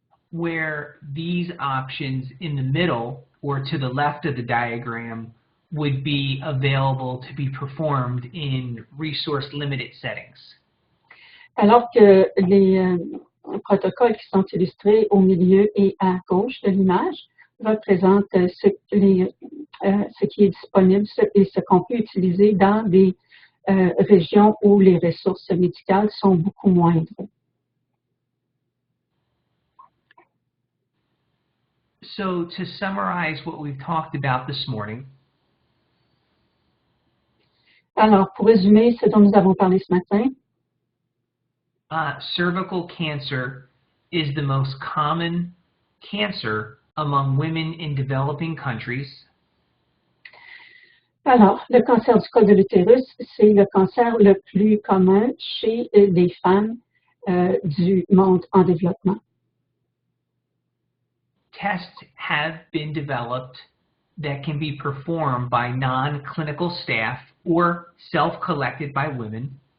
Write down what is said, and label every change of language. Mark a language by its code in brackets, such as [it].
[en] Where these options in the middle or to the left of the diagram would be available to be performed in resource-limited settings. [fr] Alors que les protocoles qui sont illustrés au milieu et à gauche de l'image représentent ce qui est disponible et ce qu'on peut utiliser dans des régions où les ressources médicales sont beaucoup moindres. [en] So to summarize what we've talked about this morning, [fr] alors, pour résumer ce dont nous avons parlé ce matin, [en] cervical cancer is the most common cancer among women in developing countries. [fr] Alors, le cancer du col de l'utérus, c'est le cancer le plus commun chez les femmes du monde en développement. [en] Tests have been developed that can be performed by non-clinical staff or self-collected by women.